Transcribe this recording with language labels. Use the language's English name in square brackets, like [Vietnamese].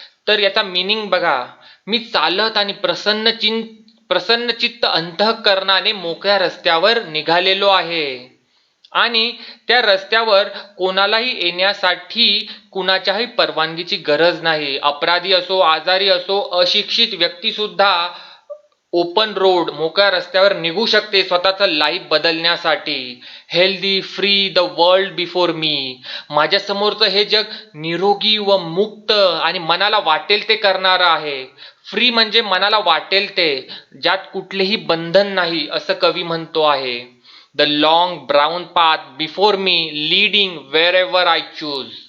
[Marathi] तर याचा मिनिंग बघा, मी चालत आणि प्रसन्नचित्त अंतःकरणाने मोकळ्या रस्त्यावर निघालेलो आहे. आणि त्या रस्त्यावर कोणालाही येण्यासाठी कुणाच्याही परवानगीची गरज नाही. अपराधी असो, आजारी असो, अशिक्षित व्यक्ती सुद्धा ओपन रोड मोकळ्या रस्त्यावर निघू शकते स्वतःचं लाईफ बदलण्यासाठी. [English] Healthy free the world before me. [Marathi] माझ्या समोरचं हे जग निरोगी व मुक्त आणि मनाला वाटेल ते करणारं आहे. फ्री म्हणजे मनाला वाटेल ते, ज्यात कुठलेही बंधन नाही असं कवी म्हणतो आहे. [English] The long brown path before me leading wherever I choose.